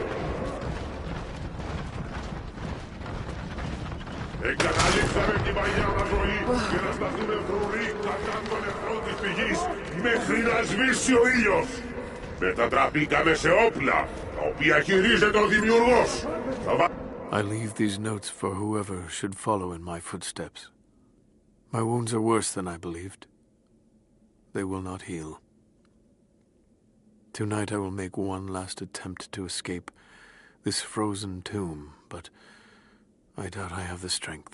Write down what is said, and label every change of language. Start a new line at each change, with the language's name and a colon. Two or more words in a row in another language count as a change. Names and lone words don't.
Greek: Εγκαταλείψαμε την παλιά μας ζωή και να σταθούμε φρουροί κατά των εχθρών της πηγής μέχρι να σβήσει ο ήλιος. Μετατραπήκαμε σε όπλα, τα οποία χειρίζεται ο Δημιουργός.
English: I leave these notes for whoever should follow in my footsteps. My wounds are worse than I believed. They will not heal. Tonight I will make one last attempt to escape this frozen tomb, but I doubt I have the strength.